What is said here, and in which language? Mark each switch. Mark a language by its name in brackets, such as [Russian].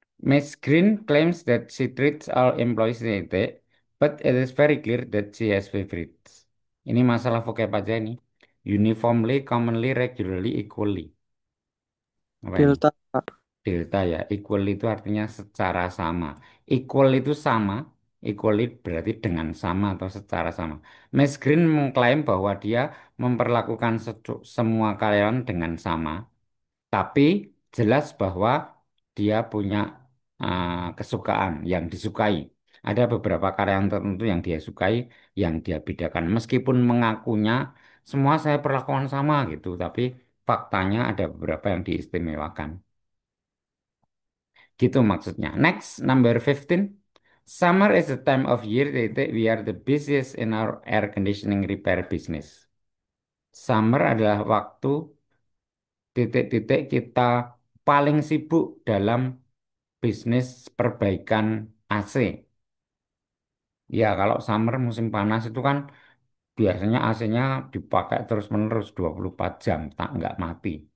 [English] Miss Green claims that she treats all employees equally, but it is very clear that she has favorites. [Indonesian] Ini masalah vocab aja ini. [English] Uniformly, commonly, regularly, equally. [Indonesian] Apa ini? Delta, Pak. Delta ya. Equal itu artinya secara sama. Equal itu sama. Equally berarti dengan sama atau secara sama. Miss Green mengklaim bahwa dia memperlakukan semua karyawan dengan sama. Tapi jelas bahwa dia punya kesukaan yang disukai. Ada beberapa karyawan tertentu yang dia sukai, yang dia bedakan. Meskipun mengakunya semua saya perlakukan sama gitu, tapi faktanya ada beberapa yang diistimewakan. Gitu maksudnya. [English] Next, number 15. Summer is the time of year that we are the busiest in our air conditioning repair business. [Indonesian] Summer adalah waktu titik-titik kita paling sibuk dalam bisnis perbaikan AC. Ya, kalau summer musim panas itu kan biasanya AC-nya dipakai terus-menerus 24 jam, tak nggak mati.